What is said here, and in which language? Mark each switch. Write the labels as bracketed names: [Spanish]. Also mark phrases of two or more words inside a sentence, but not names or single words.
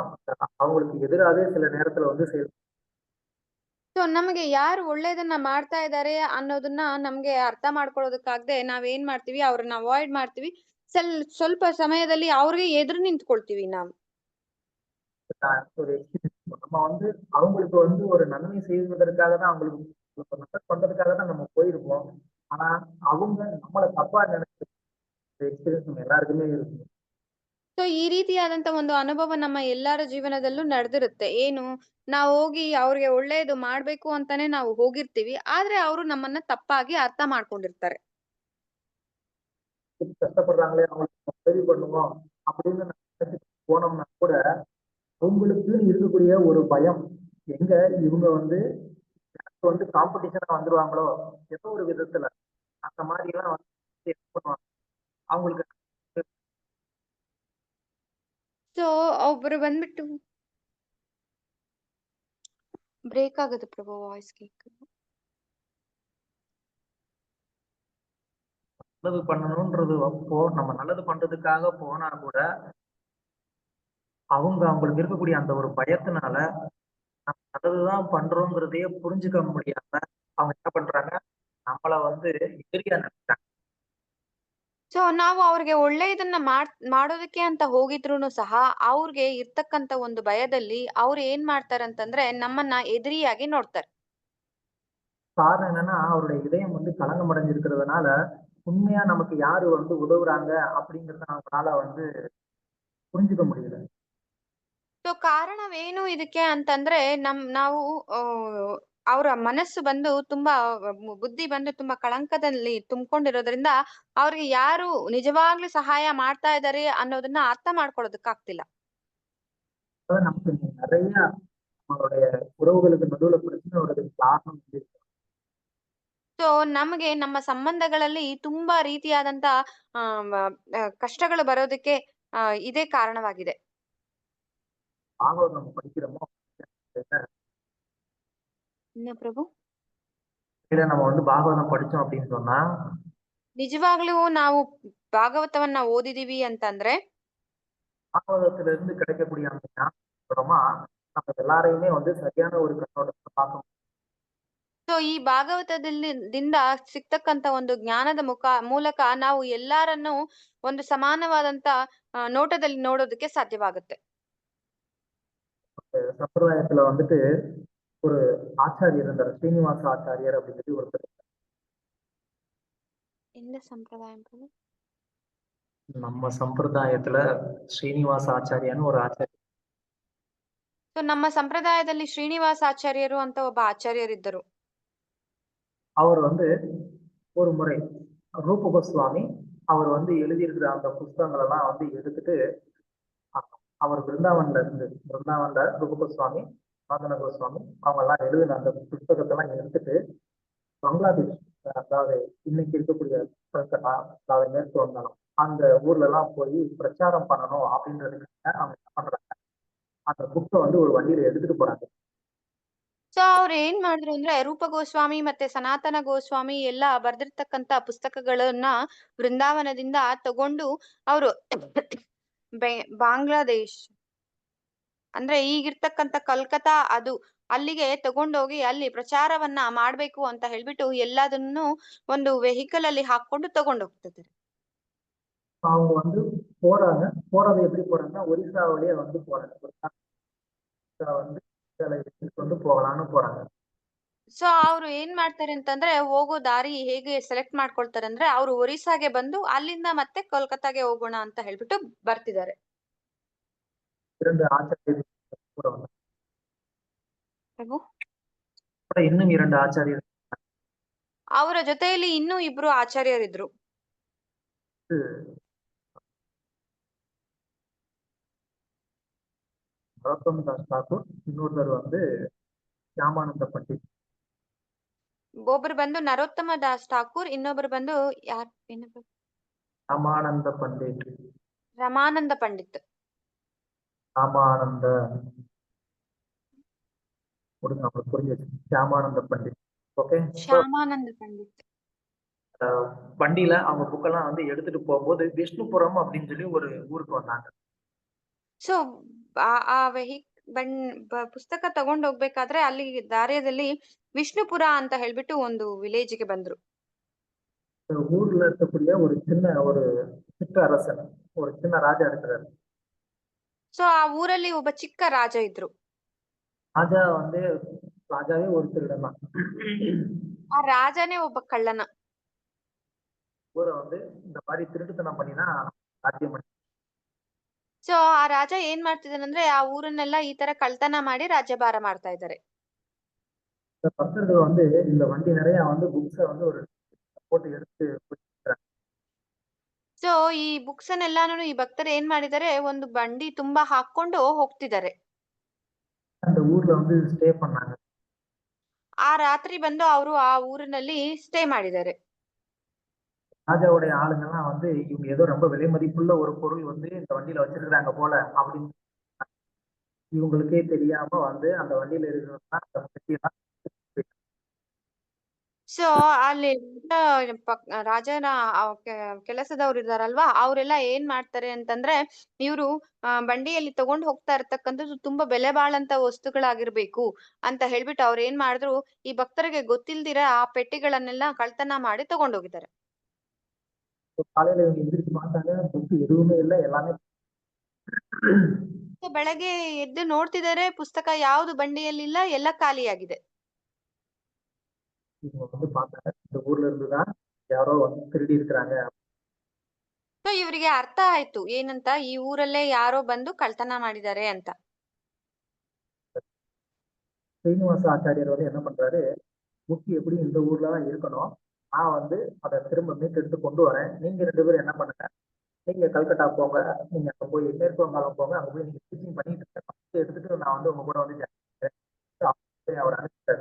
[Tamil] அவங்களுக்கு எதிராகவே சில நேரத்துல வந்து [Kannada] ಸೊ ನಮಗೆ ಯಾರು ಒಳ್ಳೇದನ್ನ ಮಾಡ್ತಾ ಇದಾರೆ ಅನ್ನೋದನ್ನ ನಮ್ಗೆ ಅರ್ಥ ಮಾಡ್ಕೊಳ್ಳೋದಕ್ಕಾಗದೆ ನಾವೇನ್ ಮಾಡ್ತೀವಿ, ಅವ್ರನ್ನ ಅವಾಯ್ಡ್ ಮಾಡ್ತೀವಿ. ಸ್ವಲ್ಪ ಸಮಯದಲ್ಲಿ ಅವ್ರಿಗೆ ಎದುರು ನಿಂತ್ಕೊಳ್ತೀವಿ ನಾವು. [Tamil] ஒரு நம்ம வந்து அவங்களுக்கு வந்து ஒரு நன்மை செய்வதற்காக தான், அவங்களுக்கு நல்லது பண்றதுக்காக தான் நம்ம போயிருப்போம். ஆனா அவங்க நம்மளை தப்பா நினைச்ச எக்ஸ்பீரியன்ஸ் நம்ம எல்லாருக்குமே இருக்கு. [Kannada] ಸೊ ಈ ರೀತಿಯಾದಂತ ಒಂದು ಅನುಭವ ನಮ್ಮ ಎಲ್ಲರ ಜೀವನದಲ್ಲೂ ನಡೆದಿರುತ್ತೆ. ಏನು, ನಾವು ಹೋಗಿ ಅವ್ರಿಗೆ ಒಳ್ಳೇದು ಮಾಡ್ಬೇಕು ಅಂತಾನೆ ನಾವು ಹೋಗಿರ್ತೀವಿ, ಆದ್ರೆ ಅವರು ನಮ್ಮನ್ನ ತಪ್ಪಾಗಿ ಅರ್ಥ ಮಾಡ್ಕೊಂಡಿರ್ತಾರೆ. [Tamil] கஷ்டப்படுறாங்களே, அவங்களுக்கு உதவி பண்ணுவோம் அப்படின்னு நினைச்சு போனோம்னா கூட அவங்களுக்கு இருக்கக்கூடிய ஒரு பயம், எங்க இவங்க வந்து வந்து காம்படிஷனா வந்துருவாங்களோ ஏதோ ஒரு விதத்துல, அந்த மாதிரி எல்லாம் வந்து என்ன பண்ணுவாங்க அவங்களுக்கு. [Kannada] ಸೊ ಒಬ್ರು ಬಂದ್ಬಿಟ್ಟು ಬ್ರೇಕ್ ಆಗುತ್ತೆ ಪ್ರಭು, ವಾಯ್ಸ್ ಕೇಕ್. [Tamil] நல்லது பண்ணணும்ன்றது அப்போ நம்ம நல்லது பண்றதுக்காக போனா கூட அவங்களுக்கு இருக்கக்கூடிய அந்த ஒரு பயத்தினால நம்ம நல்லதுதான் பண்றோங்கிறதையே புரிஞ்சுக்க முடியாம அவங்க என்ன பண்றாங்க, நம்மள வந்து எதிரியா நினைக்கிறாங்க. [Kannada] ಸೊ ನಾವು ಅವ್ರಿಗೆ ಒಳ್ಳೆಯದನ್ನ ಮಾಡೋದಕ್ಕೆ ಅಂತ ಹೋಗಿದ್ರೂನು ಸಹ ಅವ್ರಿಗೆ ಇರ್ತಕ್ಕಂತ ಒಂದು ಭಯದಲ್ಲಿ ಅವ್ರು ಏನ್ ಮಾಡ್ತಾರಂತಂದ್ರೆ ನಮ್ಮನ್ನ ಎದುರಿಯಾಗಿ ನೋಡ್ತಾರೆ. [Tamil] காரணம் என்னன்னா அவருடைய இதயம் வந்து களங்கம் அடைஞ்சிருக்கிறதுனால உண்மையா நமக்கு யாரு வந்து உதவுறாங்க அப்படிங்கறத அவங்களால வந்து புரிஞ்சுக்க முடியல. [Kannada] ಸೊ ಕಾರಣವೇನು ಇದಕ್ಕೆ ಅಂತಂದ್ರೆ ನಾವು ಅವರ ಮನಸ್ಸು ಬಂದು ತುಂಬಾ ಬುದ್ಧಿ ಬಂದು ತುಂಬಾ ಕಳಂಕದಲ್ಲಿ ತುಂಬಿಕೊಂಡಿರೋದ್ರಿಂದ ಅವ್ರಿಗೆ ಯಾರು ನಿಜವಾಗ್ಲೂ ಸಹಾಯ ಮಾಡ್ತಾ ಇದ್ದಾರೆ ಅನ್ನೋದನ್ನ ಅರ್ಥ ಮಾಡ್ಕೊಳ್ಳೋದಕ್ಕಾಗ್ತಿಲ್ಲ. [Tamil] அதாவது நமக்கு நிறைய நம்மளுடைய உறவுகளுக்கு நடுவுல பிரச்சனை வர்றதுக்கு காரணம் வந்து [Kannada] ಸೊ ನಮಗೆ ನಮ್ಮ ಸಂಬಂಧಗಳಲ್ಲಿ ತುಂಬಾ ರೀತಿಯಾದಂತ ಕಷ್ಟಗಳು ಬರೋದಕ್ಕೆ ಇದೇ ಕಾರಣವಾಗಿದೆ. [Tamil] பாகவதம் நம்ம படிக்கிறோமோ [Kannada] ಇನ್ನ ಪ್ರಭು [Tamil] இல்ல நம்ம வந்து பாகவதம் படிச்சோம் அப்படின்னு சொன்னா [Kannada] ನಿಜವಾಗ್ಲೂ ನಾವು ಭಾಗವತವನ್ನ ಓದಿದೀವಿ ಅಂತಂದ್ರೆ [Tamil] பாகவதத்துல இருந்து கிடைக்கக்கூடிய அந்த ஞானமா நம்ம எல்லாரையுமே வந்து சரியான ஒரு கண்ணோட்டத்தை பார்க்க முடியும். [Kannada] ಸೊ ಈ ಭಾಗವತದಿಂದ ಸಿಗ್ತಕ್ಕಂತ ಒಂದು ಜ್ಞಾನದ ಮೂಲಕ ನಾವು ಎಲ್ಲಾರನ್ನು ಒಂದು ಸಮಾನವಾದಂತ ನೋಟದಲ್ಲಿ ನೋಡೋದಕ್ಕೆ ಸಾಧ್ಯವಾಗುತ್ತೆ. [Tamil] சம்பிரதாயத்துல வந்துட்டு ஒரு ஆச்சாரியர் இருந்தார், ஸ்ரீனிவாச ஆச்சாரியர் அப்படின்னு சொல்லி ஒருத்தர். என்ன சம்பிரதாயம் பிரபு? நம்ம சம்பிரதாயத்துல ஸ்ரீனிவாச ஆச்சாரியான்னு ஒரு ஆச்சாரியர். [Kannada] ಸೊ ನಮ್ಮ ಸಂಪ್ರದಾಯದಲ್ಲಿ ಶ್ರೀನಿವಾಸ ಆಚಾರ್ಯರು ಅಂತ ಒಬ್ಬ ಆಚಾರ್ಯರಿದ್ದರು. [Tamil] அவர் வந்து ஒரு முறை ரூப கோஸ்வாமி அவர் வந்து எழுதியிருக்கிற அந்த புஸ்தகங்கள் எல்லாம் வந்து எடுத்துட்டு அவர் பிருந்தாவன்ல ரூப கோஸ்வாமி, சாதன கோஸ்வாமி அவங்க எல்லாம் எழுதின அந்த புஸ்தகத்தை எல்லாம் எடுத்துட்டு பங்களாதேஷ், அதாவது இன்னைக்கு இருக்கக்கூடிய கல்கத்தா, அதாவது மேற்கு வங்காளம் அந்த ஊர்ல எல்லாம் போய் பிரச்சாரம் பண்ணணும் அப்படின்றதுக்காக அவங்க என்ன பண்றாங்க, அந்த புக்கை வந்து ஒரு வண்டியில எடுத்துட்டு போறாங்க. [Kannada] ಸೊ ಅವ್ರು ಏನ್ ಮಾಡಿದ್ರು ಅಂದ್ರೆ ರೂಪ ಗೋಸ್ವಾಮಿ ಮತ್ತೆ ಸನಾತನ ಗೋಸ್ವಾಮಿ ಎಲ್ಲ ಬರ್ದಿರ್ತಕ್ಕಂತ ಪುಸ್ತಕಗಳನ್ನ ವೃಂದಾವನದಿಂದ ತಗೊಂಡು ಅವರು ಬಾಂಗ್ಲಾದೇಶ್ ಅಂದ್ರೆ ಈಗಿರ್ತಕ್ಕಂತ ಕಲ್ಕತ್ತಾ ಅದು ಅಲ್ಲಿಗೆ ತಗೊಂಡೋಗಿ ಅಲ್ಲಿ ಪ್ರಚಾರವನ್ನ ಮಾಡ್ಬೇಕು ಅಂತ ಹೇಳ್ಬಿಟ್ಟು ಎಲ್ಲದನ್ನು ಒಂದು ವೆಹಿಕಲ್ ಅಲ್ಲಿ ಹಾಕೊಂಡು ತಗೊಂಡೋಗ್ತಿದ್ದಾರೆ. [Tamil] அவங்க வந்து போறாங்க. போறது எப்படி போறாங்கன்னா ஒரிசா வழியா வந்து போறாங்க. ஒரிசா வந்து எடுத்துட்டு வந்து போகலான்னு போறாங்க. [Kannada] ಸೊ ಅವ್ರು ಏನ್ ಮಾಡ್ತಾರೆ ಅಂತಂದ್ರೆ ಹೋಗೋ ದಾರಿ ಹೇಗೆ ಸೆಲೆಕ್ಟ್ ಮಾಡ್ಕೊಳ್ತಾರೆ ಅಂದ್ರೆ ಅವ್ರು ಒರಿಸ್ಸಾಗೆ ಬಂದು ಅಲ್ಲಿಂದ ಮತ್ತೆ ಕೋಲ್ಕತ್ತಾಗೆ ಹೋಗೋಣ ಅಂತ ಹೇಳ್ಬಿಟ್ಟು ಬರ್ತಿದ್ದಾರೆ. [Tamil] இரண்டு ஆச்சாரியர்கள் கூட வந்தாங்க. [Kannada] ಪ್ರಭು [Tamil] கூட இன்னும் இரண்டு ஆச்சாரியர்கள் [Kannada] ಅವರ ಜೊತೆಯಲ್ಲಿ ಇನ್ನೂ ಇಬ್ರು ಆಚಾರ್ಯರಿದ್ರು. [Tamil] நரோத்தம் தாஸ் தாக்கூர், இன்னொருத்தர் வந்து ಶ್ಯಾಮಾನಂದ ಪಂಡಿತ್. [Kannada] ಒಬ್ರು ಬಂದು ನರೋತ್ತಮ ದಾಸ್ ಠಾಕೂರ್, ಇನ್ನೊಬ್ರು ಬಂದು ರಾಮಾನಂದ ಪಂಡಿತ್. ರಮಾನಂದ ಪಂಡಿತ್. [Tamil] ராமானந்த கொடுங்க, அவங்களுக்கு புரிஞ்சது. [Kannada] ಶ್ಯಾಮಾನಂದ ಪಂಡಿತ್. ஓகே, ಶ್ಯಾಮಾನಂದ ಪಂಡಿತ್. [Tamil] வண்டியில அவங்க புக்கெல்லாம் வந்து எடுத்துட்டு போகும்போது விஷ்ணுபுரம் அப்படின்னு சொல்லி ஒரு ஊருக்கு வந்தாங்க. [Kannada] ಸೊ ಆ ಪುಸ್ತಕ ತಗೊಂಡ್ ಹೋಗ್ಬೇಕಾದ್ರೆ ಅಲ್ಲಿ ದಾರಿಯಲ್ಲಿ ವಿಷ್ಣುಪುರ ಅಂತ ಹೇಳ್ಬಿಟ್ಟು ಒಂದು ವಿಲೇಜ್ಗೆ ಬಂದ್ರು. [Tamil] ஊர்ல இருக்கக்கூடிய ஒரு சின்ன அரசன், ஒரு சின்ன ராஜா இருக்கிறாரு. [Kannada] ಸೊ ಆ ಊರಲ್ಲಿ ಒಬ್ಬ ಚಿಕ್ಕ ರಾಜ ಇದ್ರು. [Tamil] ராஜா வந்து ராஜாவே ஒரு திருடன் தான். [Kannada] ಆ ರಾಜನೇ ಒಬ್ಬ ಕಳ್ಳನ. [Tamil] ஊரை வந்து இந்த மாதிரி திருட்டுத்தனம் பண்ணிதான் ராஜ்யம் பண்ணி. [Kannada] ಸೊ ಆ ರಾಜ ಏನ್ ಮಾಡ್ತಿದ್ದಾನಂದ್ರೆ ಆ ಊರನ್ನೆಲ್ಲ ಈ ತರ ಕಳ್ತನ ಮಾಡಿ ರಾಜ್ಯಭಾರ ಮಾಡ್ತಾ ಇದ್ದಾರೆ. [Tamil] இந்த பக்தர்கள் வந்து இந்த வண்டி நிறைய வந்து புக்ஸ வந்து ஒரு போட்டு எடுத்து [Kannada] ಸೊ ಈ ಬುಕ್ಸ್ ಅನ್ನೆಲ್ಲಾನು ಈ ಭಕ್ತರು ಏನ್ ಮಾಡಿದ್ದಾರೆ, ಒಂದು ಬಂಡಿ ತುಂಬಾ ಹಾಕೊಂಡು ಹೋಗ್ತಿದ್ದಾರೆ. [Tamil] அந்த ஊர்ல வந்து ஸ்டே பண்ணாங்க. [Kannada] ಆ ರಾತ್ರಿ ಬಂದು ಅವರು ಆ ಊರಿನಲ್ಲಿ ಸ್ಟೇ ಮಾಡಿದ್ದಾರೆ. [Tamil] ராஜாவுடைய ஆளுங்கெல்லாம் வந்து இவங்க ஏதோ ரொம்ப விலை மதிப்புள்ள ஒரு பொருள் வந்து இந்த வண்டியில வச்சிருக்காங்க போல அப்படின்னு இவங்களுக்கே தெரியாம வந்து அந்த வண்டியில இருக்கிறதா. [Kannada] ಸೊ ಅಲ್ಲಿ ರಾಜನ ಕೆಲಸದವ್ರು ಇದಾರಲ್ವಾ ಅವರೆಲ್ಲ ಏನ್ ಮಾಡ್ತಾರೆ ಅಂತಂದ್ರೆ ಇವರು ಬಂಡಿಯಲ್ಲಿ ತಗೊಂಡ್ ಹೋಗ್ತಾ ಇರ್ತಕ್ಕಂಥದ್ದು ತುಂಬಾ ಬೆಲೆ ಬಾಳಂತ ವಸ್ತುಗಳಾಗಿರ್ಬೇಕು ಅಂತ ಹೇಳ್ಬಿಟ್ಟು ಅವ್ರು ಏನ್ ಮಾಡಿದ್ರು ಈ ಭಕ್ತರಿಗೆ ಗೊತ್ತಿಲ್ದಿರ ಆ ಪೆಟ್ಟಿಗಳನ್ನೆಲ್ಲ ಕಳ್ತನ ಮಾಡಿ ತಗೊಂಡೋಗಿದ್ದಾರೆ. [Tamil] காலையில இவங்க எந்திரிச்சு பார்த்தாங்க, புக்கு எதுவுமே இல்லை, எல்லாமே [Kannada] ಬೆಳಗ್ಗೆ ಎದ್ದು ನೋಡ್ತಿದ್ದಾರೆ ಪುಸ್ತಕ ಯಾವ್ದು ಬಂಡಿಯಲ್ಲಿಲ್ಲ, ಎಲ್ಲ ಖಾಲಿಯಾಗಿದೆ. [Tamil] இவங்க வந்து பார்த்தாங்க, இந்த ஊர்ல இருந்துதான் யாரோ வந்து திருடி இருக்கிறாங்க. [Kannada] ಸೊ ಇವರಿಗೆ ಅರ್ಥ ಆಯ್ತು ಏನಂತ, ಈ ಊರಲ್ಲೇ ಯಾರೋ ಬಂದು ಕಳ್ತನ ಮಾಡಿದ್ದಾರೆ ಅಂತ. [Tamil] ஸ்ரீனிவாச ஆச்சாரியர் வந்து என்ன பண்றாரு, புக்கு எப்படி இந்த ஊர்ல தான் இருக்கணும், நான் வந்து அதை திரும்ப மீட்டெடுத்து கொண்டு வரேன், நீங்க 2 பேரும் என்ன பண்ணுங்க, நீங்க கல்கட்டா போங்க, நீங்க அங்க போய் மேற்கு வங்காளம் போங்க, அங்க போய் நீங்க டீச்சிங் பண்ணிட்டு இருக்க எடுத்துட்டு நான் வந்து உங்க கூட வந்து அவர் அனுப்பிட்டாரு.